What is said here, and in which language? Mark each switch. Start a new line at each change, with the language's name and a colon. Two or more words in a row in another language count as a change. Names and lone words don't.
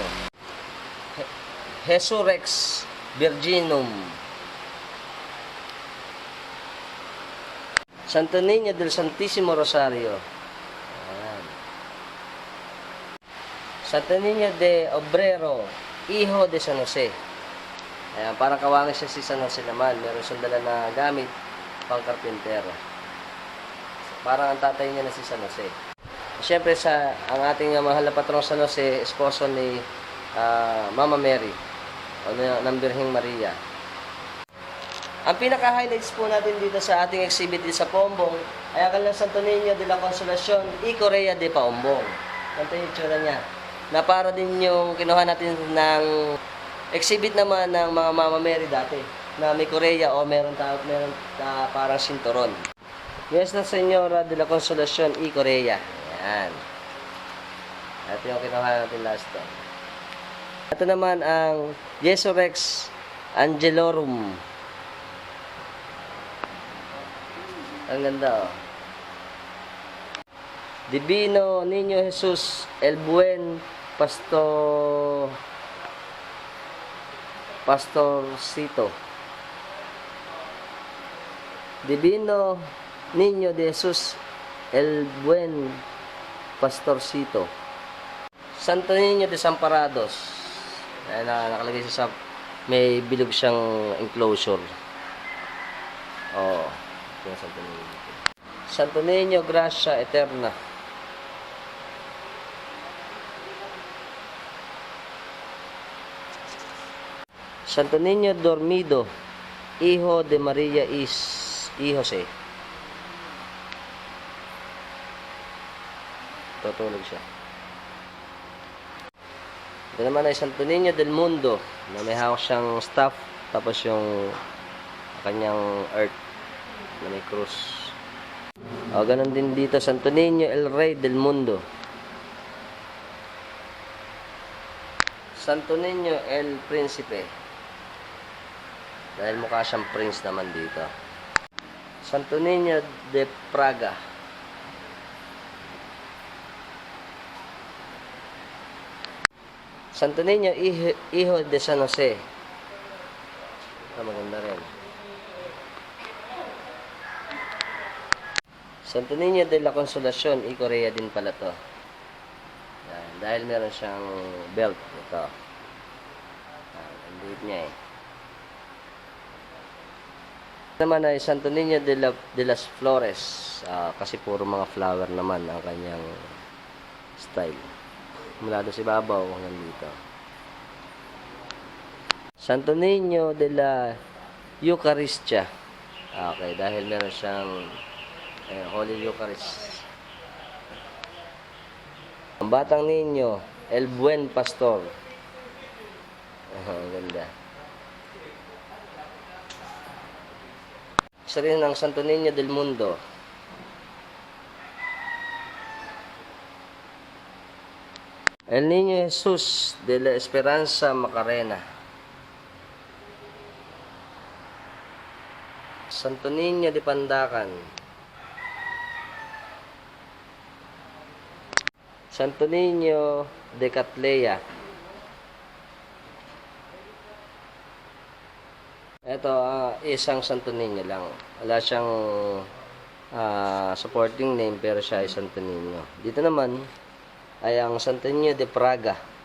Filipino: Resurrex Virginum. Santo Niño del Santissimo Rosario. Ayan. Santo Niño de Obrero, Hijo de San Jose. Ayan, parang kawangan siya si San Jose naman. Meron siyang dala na gamit pang karpintero. Parang ang tatay niya na si San Jose. Siyempre ang ating mahal na patrong San Jose, esposo ni Mama Mary o ng Birheng Maria. Ang pinaka-highlights po natin dito sa ating exhibit sa Paumbong ay ang kanilang Santo Niño de la Consolacion y Correa de Paumbong. Ganito yung itsura niya. Na para din yung kinuha natin ng exhibit naman ng mga Mama Mary dati na may Correa o meron parang sinturon. Nuestra Señora de la Consolacion y Correa. Ayan. Ito yung kinuha natin
English: last time.
Filipino: Ito naman ang Jesurex Angelorum. Ang ganda, oh. Divino Niño Jesus El Buen Pastorcito. Divino Niño de Jesus El Buen Pastorcito. Santo Niño de Desamparados. Ayan, nakalagay siya sa may bilog siyang enclosure. Santo Niño. Santo Niño Gracia Eterna. Santo Niño Dormido, Hijo de Maria y Jose. Tutulog siya. Ito naman ay Santo Niño del Mundo na may hawak siyang staff tapos yung kanyang earth na may cross. O, ganun din dito, Santo Niño el Rey del Mundo. Santo Niño el Príncipe. Dahil mukha siyang prince naman dito. Santo Niño de Praga. Santo Niño Hijo de San Jose. Ito maganda rin. Santo Niño de la Consolación, Korea din pala to. Yan, dahil meron siyang belt. Ito. Ang liit niya eh. Naman ay Santo Niño de las Flores. Kasi puro mga flower naman ang kanyang style. Mula doon si babaw hanggang dito. Santo Niño de la Eucharistia. Okay, dahil meron siyang Holy Eucharist. Ang Batang Niño, El Buen Pastor. Ang ganda. Isa rin ang Santo Niño del Mundo. El Niño Jesus de la Esperanza Macarena. Santo Niño de Pandacan. Santo Niño de Catlea. Ito, isang Santo Niño lang. Wala siyang
English: supporting name,
Filipino: pero siya ay Santo Niño. Dito naman ay ang Santo Niño de Praga.